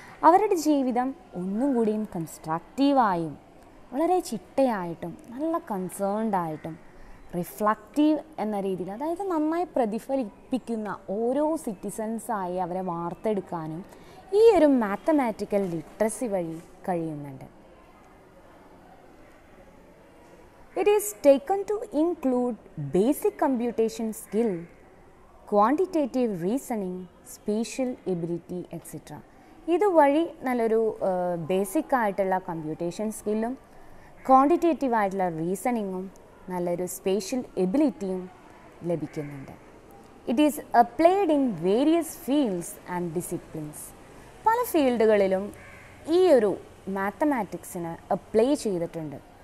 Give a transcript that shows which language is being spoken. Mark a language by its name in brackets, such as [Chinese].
[Malayalam] അവരുടെ ജീവിതം ഒന്നും കൂടിയും കൺസ്ട്രക്റ്റീവായും വളരെ ചിട്ടയായിട്ടും നല്ല കൺസേൺഡായിട്ടും റിഫ്ലക്റ്റീവ് എന്ന രീതിയിൽ, അതായത് നന്നായി പ്രതിഫലിപ്പിക്കുന്ന ഓരോ സിറ്റിസൺസായി അവരെ വാർത്തെടുക്കാനും ഈ ഒരു മാത്തമാറ്റിക്കൽ ലിറ്ററസി വഴി കഴിയുന്നുണ്ട്. [English] It is taken to include basic computation skill, quantitative reasoning, spatial ability, etc. [Malayalam] ഇതുവഴി നല്ലൊരു ബേസിക് ആയിട്ടുള്ള കമ്പ്യൂട്ടേഷൻ സ്കില്ലും ക്വാണ്ടിറ്റേറ്റീവ് ആയിട്ടുള്ള റീസണിങ്ങും നല്ലൊരു സ്പേഷ്യൽ എബിലിറ്റിയും ലഭിക്കുന്നുണ്ട്. [English] It is applied in various fields and disciplines. [Malayalam] പല ഫീൽഡുകളിലും ഈ ഒരു മാത്തമാറ്റിക്സിന് അപ്ലൈ ചെയ്തിട്ടുണ്ട്.